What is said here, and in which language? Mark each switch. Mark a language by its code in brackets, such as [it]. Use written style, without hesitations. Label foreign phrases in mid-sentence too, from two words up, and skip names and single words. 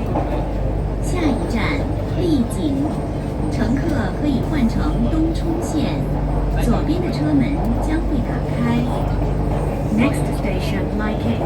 [zh] 下一站丽景，乘客可以换乘东冲线，左边的车门将会打开。 [en] Next station, Liking.